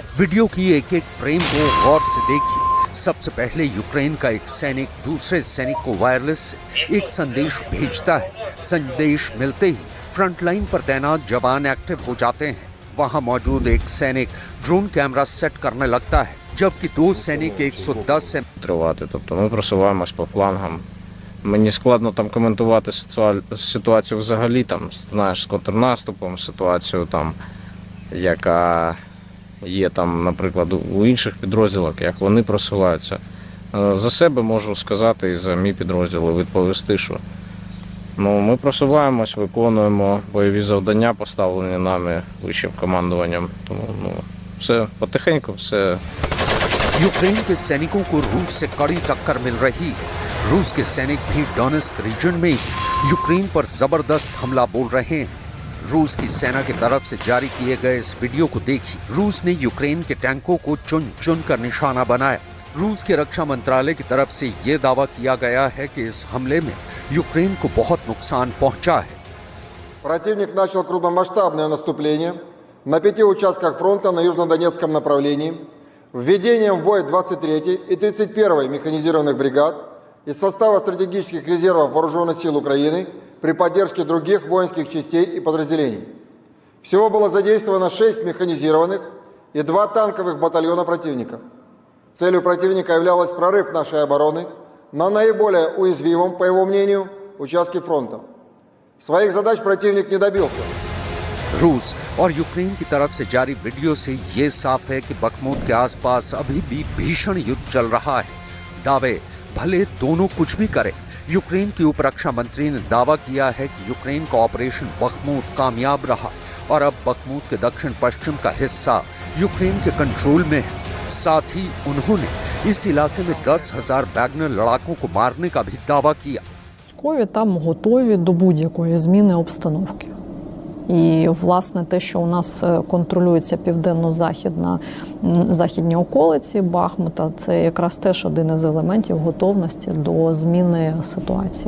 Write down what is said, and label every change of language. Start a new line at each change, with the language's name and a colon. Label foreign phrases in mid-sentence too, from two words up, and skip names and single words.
Hindi: वीडियो की एक एक फ्रेम को गौर से देखिए। सबसे पहले यूक्रेन का एक सैनिक दूसरे सैनिक को वायरलेस से एक संदेश भेजता है। संदेश मिलते ही
English: front line
Hindi: पर तैनात जवान एक्टिव हो जाते हैं। वहां मौजूद एक सैनिक
English: drone camera
Hindi: सेट करने लगता है, जबकि दो सैनिक 110 से
Ukrainian: тривати. Тобто ми просуваємось по флангам. Мені складно там коментувати ситуацію взагалі, там, знаєш, з контрнаступом, ситуацію там, яка є там, наприклад, у інших підрозділах, як вони просуваються. За себе можу сказати і за мій підрозділ відповісти, що ми просуваємось, виконуємо бойові завдання, поставлені нами вищим командуванням. Тому все потихеньку, все.
Hindi: यूक्रेन के सैनिकों को रूस से कड़ी टक्कर मिल रही है। रूस के सैनिक भी डोनेस्क रीजन में ही यूक्रेन पर जबरदस्त हमला बोल रहे हैं। रूस की सेना की तरफ से जारी किए गए इस वीडियो को देखिए। रूस ने यूक्रेन के टैंकों को चुन चुन कर निशाना बनाया। रूस के रक्षा मंत्रालय की तरफ से ये दावा किया गया है कि इस हमले में यूक्रेन को बहुत नुकसान पहुंचा है।
Russian: Противник начал крупномасштабное наступление на 5 участках фронта на южнодонецком направлении, введением в бой 23-й и 31-й механизированных бригад из состава стратегических резервов Вооруженных сил Украины при поддержке других воинских частей и подразделений. Всего было задействовано 6 механизированных и 2 танковых батальона противника. Целью противника являлась прорыв нашей обороны на наиболее уязвимом, по его мнению, участке фронта. Своих задач противник не добился.
Hindi: रूस और यूक्रेन की तरफ से जारी वीडियो से ये साफ है कि बखमुत के आसपास अभी भी भीषण युद्ध चल रहा है। दावे भले दोनों कुछ भी करें, यूक्रेन की उप रक्षा मंत्री ने दावा किया है कि यूक्रेन का ऑपरेशन बखमुत कामयाब रहा और अब बखमुत के दक्षिण पश्चिम का हिस्सा यूक्रेन के कंट्रोल में है। साथ ही उन्होंने इस इलाके में 10,000 वैगनर लड़ाकों को मारने का भी दावा किया।
Ukrainian: Військові там готові до будь-якої зміни обстановки. І, власне, те, що у нас контролюється південно-західні околиці Бахмута, це якраз теж один із елементів готовності до зміни ситуації.